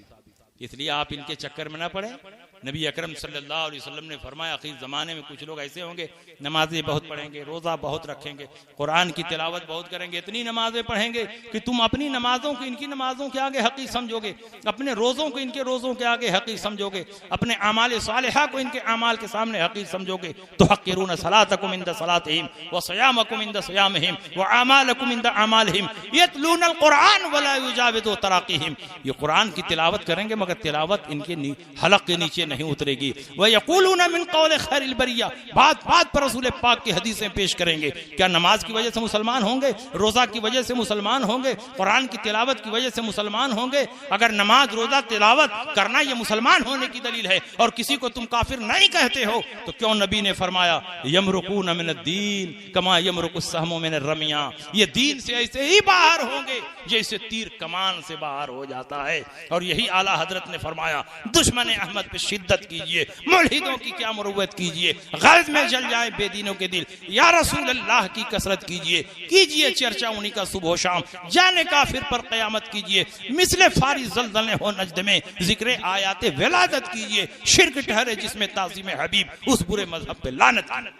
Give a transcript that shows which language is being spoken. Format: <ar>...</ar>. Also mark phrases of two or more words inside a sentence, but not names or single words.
<hi>इसलिए आप इनके चक्कर में ना पड़े। नबी अकरम</hi> <ar>صلى الله عليه وسلم</ar> <hi>ने फरमाया, आखिर ज़माने में कुछ लोग ऐसे होंगे, नमाजें बहुत पढ़ेंगे, रोज़ा बहुत रखेंगे, कुरान की तिलावत बहुत करेंगे, इतनी नमाजें पढ़ेंगे कि तुम अपनी नमाजों को इनकी नमाजों के आगे हक़ीक़ समझोगे, अपने रोज़ों को इनके रोज़ों के आगे हक़ीक़ समझोगे, अपने</hi> <ar>أعمال صالحة</ar> <hi>को इनके अमाल के सामने हक़ीक़ समझोगे।</hi> <ar>تحقرون صلاتكم عند صلاتهم وصيامكم عند صيامهم وأعمالكم عند أعمالهم يتلون القرآن ولا يجاوز تراقيهم.</ar> <hi>ये कुरान की तिलावत करेंगे मगर तिलावत इनके हलक़ के नीचे नहीं उतरेगी।</hi> <ar>ويقولون من قول خير البرية,</ar> <hi>बात बात पर रसूल पाक की हदीसें पेश करेंगे। क्या नमाज की वजह से मुसलमान होंगे? रोज़ा की वजह से मुसलमान होंगे? कुरान की तिलावत की वजह से मुसलमान होंगे? अगर नमाज, रोज़ा, तिलावत करना ये मुसलमान होने की दलील है और किसी को तुम काफिर नहीं कहते हो, तो क्यों नबी ने फरमाया</hi> <ar>يمرقون من الدين كما يمرق السهم من الرمية,</ar> <hi>ये दीन से ऐसे ही बाहर होंगे जैसे तीर कमान से बाहर हो जाता है। और यही आला हजरत ने फरमाया, दुश्मन अहमद पे शिद्दत कीजिए, मुल्हिदों की क्या मुरुव्वत कीजिए, गैज़ में जल जाए बेदीनों के दिल,</hi> <ar>يا رسول الله</ar> <hi>की कसरत कीजिए चर्चा उन्हीं का सुबह शाम, जाने काफिर पर क़यामत कीजिए, मिसले फारी ज़ल्ज़ले हो नजद में जिक्र आयाते विलादत कीजिए, शिर्क ठहरे जिसमें ताज़ीम हबीब, उस बुरे मजहब पे लानत।</hi>